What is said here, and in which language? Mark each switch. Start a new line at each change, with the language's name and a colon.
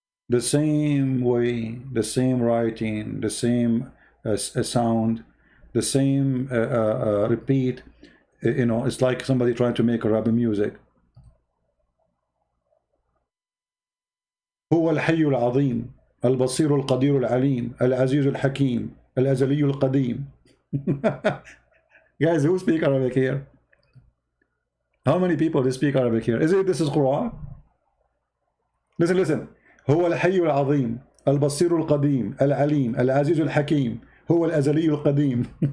English: The same way, the same writing, the same sound, the same repeat. You know, it's like somebody trying to make a rabba music.
Arabic: هو الحي العظيم البصير القدير العليم العزيز الحكيم الأزلي القديم.
English: Guys, who speak Arabic here? How many people speak Arabic here? This is Quran? Listen.
Arabic: هو الحي العظيم البصير القديم العليم العزيز الحكيم هو الأزلي القديم.